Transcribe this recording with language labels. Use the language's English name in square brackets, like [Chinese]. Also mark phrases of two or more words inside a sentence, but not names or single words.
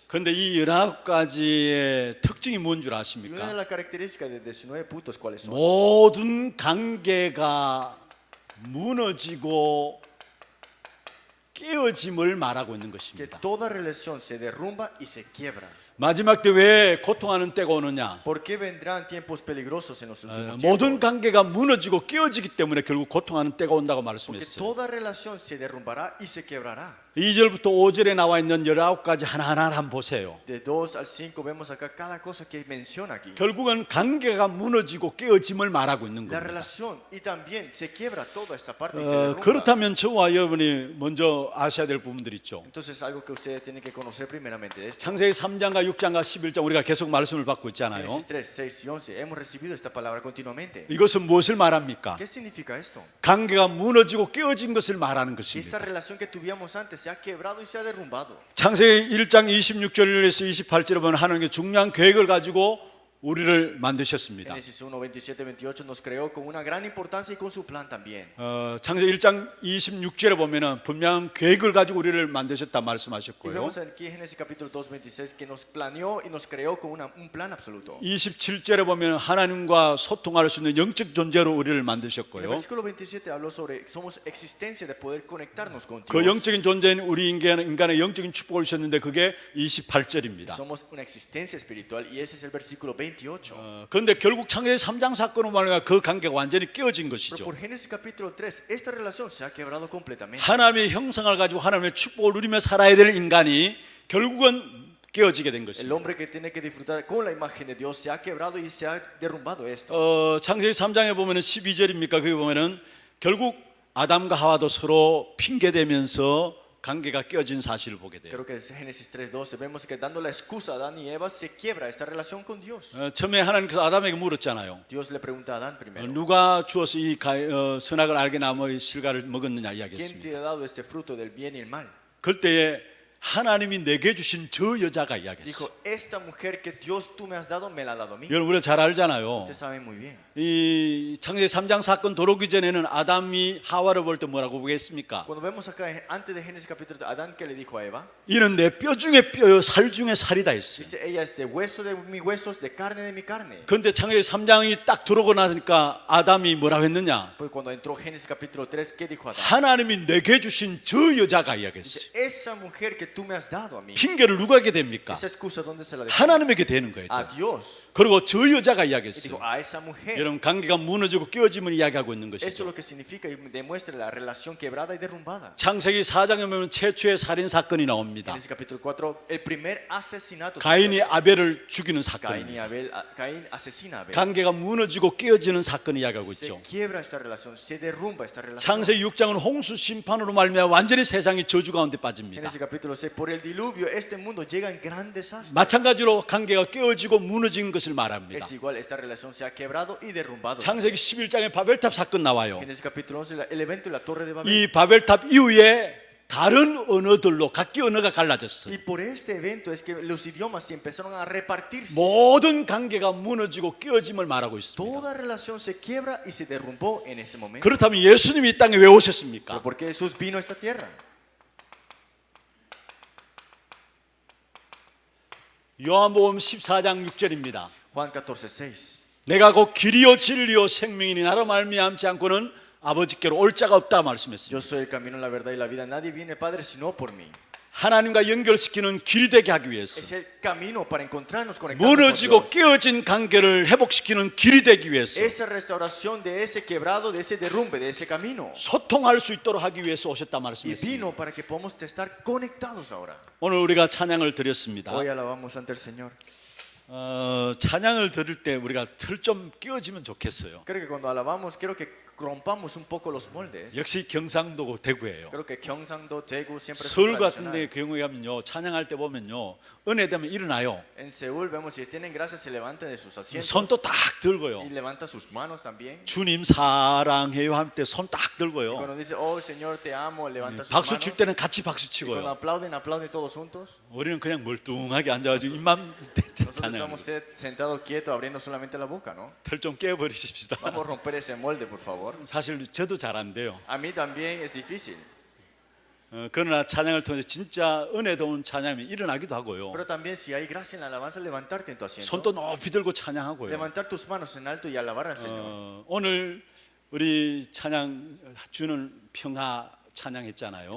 [Korean] 근데 이 19가지의 특징이 뭔 줄 [Spanish] Y una de [Korean] 아십니까? [Spanish] las características de 19 puntos, ¿cuáles son? [Korean] 모든 관계가 무너지고 깨어짐을 말하고 있는 [Spanish] Que [Korean] 것입니다. [Spanish] toda relación se derrumba y se quiebra. [Korean] 마지막 때 왜 고통하는 때가 오느냐? [Spanish] ¿Por qué vendrán tiempos peligrosos en los últimos tiempos? [Korean] 모든 관계가 무너지고 깨어지기 때문에 결국 고통하는 때가 온다고 [Spanish] Porque [Korean] 말씀했어요. [Spanish] toda relación se derrumbará y se quebrará. [Korean] 2절부터 5절에 나와 있는 19가지 하나하나 한번 보세요. [Spanish] De 2 al 5 vemos acá cada cosa que menciona aquí. [Korean] 결국은 관계가 무너지고 깨어짐을 말하고 있는 [Spanish] La [Korean] 겁니다. [Spanish] relación y también se quiebra toda esta parte y se derrumba. [Korean] 그렇다면 저와 여러분이 먼저 아셔야 될 부분들이 있죠. [Spanish] Entonces algo que ustedes tienen que conocer primeramente de esto. [Korean] 창세기 3장과 6장과 11장 우리가 계속 말씀을 받고 있잖아요. [Spanish] Génesis 3, 6 y 11 hemos recibido esta palabra continuamente. [Korean] 이것은 무엇을 말합니까? [Spanish] ¿Qué significa esto? [Korean] 관계가 무너지고 깨어진 것을 말하는 [Spanish] Que esta [Korean] 것입니다. [Spanish] relación que tuvimos antes se ha quebrado y se ha derrumbado. [Korean] 창세기 1장 26절에서 28절에 보면 하나님의 중요한 계획을 가지고 우리를 만드셨습니다. [Spanish] Génesis 1, 27, 28 nos creó con una gran importancia y con su plan también. [Korean] 창세기 1장 26절에 보면은 분명한 계획을 가지고 우리를 만드셨다 [Spanish] Y [Korean] 말씀하셨고요. [Spanish] vemos aquí en Génesis capítulo 2, 26 que nos planeó y nos creó con un plan absoluto. [Korean] 27절에 보면 하나님과 소통할 수 있는 영적 존재로 우리를 [Spanish] En el [Korean] 만드셨고요. [Spanish] versículo 27 habló sobre somos existencia de poder conectarnos con [Korean] 그 [Spanish] Dios. [Korean] 영적인 존재는 우리 인간의 영적인 축복을 주셨는데 그게 28절입니다. [Spanish] Somos una existencia espiritual y ese es el versículo 28. [Korean] 그런데 결국 창세기 3장 사건으로 말하면 그 관계가 완전히 깨어진 [Spanish] Pero [Korean] 것이죠. [Spanish] por Génesis capítulo 3 esta relación se ha quebrado completamente. [Korean] 하나님의 형상을 가지고 하나님의 축복을 누리며 살아야 될 인간이 결국은 깨어지게 된 [Spanish] El [Korean] 것입니다. [Spanish] hombre que tiene que disfrutar con la imagen de Dios se ha quebrado y se ha derrumbado esto. [Korean] 창세기 3장에 보면은 12절입니까? 거기 보면은 결국 아담과 하와도 서로 핑계대면서 관계가 깨어진 사실을 보게 돼요. [Spanish] Creo que es Génesis 3:12 vemos que dando la excusa a Adán y Eva se quiebra esta relación con Dios. [Korean] 처음에 하나님께서 아담에게 물었잖아요. [Spanish] Dios le pregunta a Adán primero, [Korean] 누가 주어서 이 선악을 알게 나무의 실과를 먹었느냐 [Spanish] ¿quién [Korean] 이야기했습니다. [Spanish] te ha dado este fruto del bien y el mal? [Korean] 그때에 하나님이 내게 주신 저 여자가 이야기했어요. [Spanish] Dijo, esta mujer que Dios tú me has dado, me la ha dado a mí. [Korean] 여러분 우리가 잘 알잖아요. [Spanish] Ustedes saben muy bien. [Korean] 이 창세기 3장 사건 도로기 전에는 아담이 하와를 볼 때 뭐라고 보겠습니까? [Spanish] Cuando vemos acá, antes de Génesis capítulo 2, Adán, ¿qué le dijo a Eva? [Korean] 이는 내 뼈 중에 뼈요 살 중에 살이다 했어요. [Spanish] Dice, ella es de hueso de mis huesos, de carne de mi carne. [Korean] 그런데 창세기 3장이 딱 들어오고 나니까 아담이 뭐라고 했느냐? [Spanish] Pues cuando entró Génesis capítulo 3, ¿qué dijo Adán? [Korean] 하나님이 내게 주신 저 여자가 이야기했어요. [Spanish] Dice, esa mujer que tú me has dado a mí. [Korean] 핑계를 누구에게 됩니까? [Spanish] Esa excusa, ¿dónde se la dejó? [Korean] 하나님에게 되는 거예요. [Spanish] A Dios. [Korean] 그리고 저 여자가 [Spanish] Y [Korean] 이야기했어요. [Spanish] dijo, a esa mujer. [Korean] 여러분 관계가 무너지고 깨어짐을 이야기하고 있는 [Spanish] Eso es [Korean] 것이죠. [Spanish] lo que significa y demuestra la relación quebrada y derrumbada. [Korean] 창세기 4장에 보면 최초의 살인 사건이 나옵니다. [Spanish] En ese capítulo 4, el primer asesinato. [Korean] 가인이 아벨을 죽이는 [Spanish] Caín y [Korean] 사건입니다. [Spanish] Abel, Caín asesina a Abel. [Korean] 관계가 무너지고 깨어지는 사건을 이야기하고 [Spanish] Se [Korean] 있죠. [Spanish] quiebra esta relación, se derrumba esta relación. [Korean] 창세기 6장은 홍수 심판으로 말미암아 완전히 세상이 저주 가운데 [Spanish] En [Korean] 빠집니다. [Spanish] ese capítulo 6, por el diluvio, este mundo llega en gran desastre. [Korean] 마찬가지로 관계가 깨어지고 무너진 것을 말합니다. [Spanish] Es igual, esta relación se ha quebrado y derrumbado. [Korean] 창세기 11장에 바벨탑 사건 나와요. [Spanish] En ese capítulo 11, el evento de la Torre de Babel. [Korean] 이 바벨탑 이후에 다른 언어들로 각기 언어가 갈라졌어요. [Spanish] Y por este evento es que los idiomas se empezaron a repartirse. [Korean] 모든 관계가 무너지고 깨어짐을 말하고 있습니다. [Spanish] Toda relación se quiebra y se derrumbó en ese momento. [Korean] 그렇다면 예수님이 이 땅에 왜 [Spanish] Pero [Korean] 오셨습니까? [Spanish] ¿por qué Jesús vino a esta tierra? [Korean] 요한복음 14장 6절입니다. [Spanish] Juan 14:6. [Korean] 내가 곧 길이요 진리요 생명이니 나로 말미암지 않고는 아버지께로 올 자가 없다 말씀했습니다. [Spanish] Yo soy el camino, la verdad y la vida. Nadie viene, Padre, sino por mí. [Korean] 하나님과 연결시키는 길이 되게 하기 위해서 [Spanish] Es el camino para encontrarnos, conectarnos con [Korean] 무너지고 [Spanish] Dios. [Korean] 깨어진 관계를 회복시키는 길이 되기 위해서 [Spanish] Esa restauración de ese quebrado, de ese derrumbe, de ese camino. [Korean] 소통할 수 있도록 하기 위해서 오셨다 [Spanish] Y [Korean] 말씀했습니다. [Spanish] vino para que podamos estar conectados ahora. [Korean] 오늘 우리가 찬양을 드렸습니다. [Spanish] Hoy alabamos ante el Señor. [Korean] 찬양을 들을 때 우리가 틀 좀 끼워지면 좋겠어요. [Spanish] Creo que cuando alabamos, quiero que rompamos un poco los moldes. [Korean] 역시 경상도고 대구예요. [Spanish] Creo que Gyeongsangdo, Daegu siempre es [Korean] 서울 [Spanish] tradicional. [Korean] 같은 데 경우에 가면요 찬양할 때 보면요 은혜되면 일어나요. [Spanish] En Seúl vemos si tienen gracia se levantan de sus asientos [Korean] 손도 딱 들고요. [Spanish] y levanta sus manos también. [Korean] 주님 사랑해요 할 때 손 딱 들고요. [Spanish] Cuando dice, oh Señor te amo, levanta sus [Korean] 박수 [Spanish] manos. [Korean] 칠 때는 같이 박수 [Spanish] Y cuando [Korean] 치고요. [Spanish] aplauden, aplauden todos juntos. [Korean] 우리는 그냥 멀뚱하게 앉아가지고 입만 [Spanish] Nosotros [Korean] 찬양. [Spanish] estamos sentados quietos abriendo solamente la boca, ¿no? [Korean] 털좀 깨버리십시다. [Spanish] Vamos a romper ese molde, por favor. [Korean] 사실 저도 잘 안 돼요. [Spanish] A mí también es difícil. [Korean] 그러나 찬양을 통해서 진짜 은혜로운 찬양이 일어나기도 하고요. [Spanish] Pero también si hay gracia en la alabanza, levantarte en tu asiento. [Korean] 손도 높이 들고 찬양하고요. [Spanish] Levantar tus manos en alto y alabar al Señor. [Korean] 오늘 우리 찬양 주는 평화 찬양했잖아요.